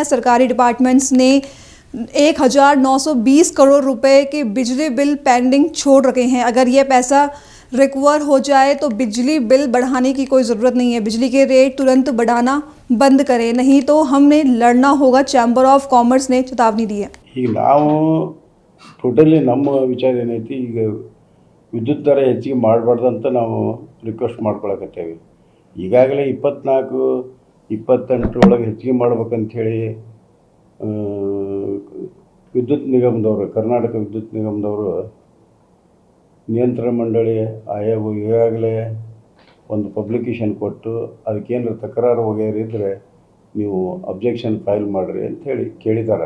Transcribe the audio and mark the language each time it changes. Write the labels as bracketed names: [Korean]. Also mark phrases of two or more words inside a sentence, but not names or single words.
[Hindi] सरकारी डिपार्टमेंट्स ने 1920 करोड़ रुपए के बिजली बिल पेंडिंग छोड़ रखे हैं। अगर ये पैसा रिकवर हो जाए तो बिजली बिल बढ़ाने की कोई ज़रूरत नहीं है। बिजली के रेट तुरंत बढ़ाना बंद करें, नहीं तो हमने लड़ना होगा, चैम्बर ऑफ कॉमर्स ने चेतावनी दी है। [Kannada] ಈಗ ನಾವು ಟೋಟಲಿ ನಮ್ಮ ವಿಚಾರ ಏನೈತಿ, ಈಗ ವಿದ್ಯುತ್ ದರ ಹೆಚ್ಚಿಗೆ ಮಾಡಬಾರ್ದು ಅಂತ ನಾವು ರಿಕ್ವೆಸ್ಟ್ ಮಾಡ್ಕೊಳಕತ್ತೇವೆ. ಈಗಾಗಲೇ 24-28 ಒಳಗೆ ಹೆಚ್ಚಿಗೆ ಮಾಡ್ಬೇಕಂಥೇಳಿ ವಿದ್ಯುತ್ ನಿಗಮದವರು, ಕರ್ನಾಟಕ ವಿದ್ಯುತ್ ನಿಗಮದವರು ನಿಯಂತ್ರಣ ಮಂಡಳಿ ಆಯೋಗ ಈಗಾಗಲೇ ಒಂದು ಪಬ್ಲಿಕೇಶನ್ ಕೊಟ್ಟು ಅದಕ್ಕೇನಾರು ತಕರಾರು ವಗೈರೆ ಇದ್ದರೆ ನೀವು [English] objection file [Kannada] ಮಾಡಿರಿ ಅಂಥೇಳಿ ಕೇಳಿದ್ದಾರೆ.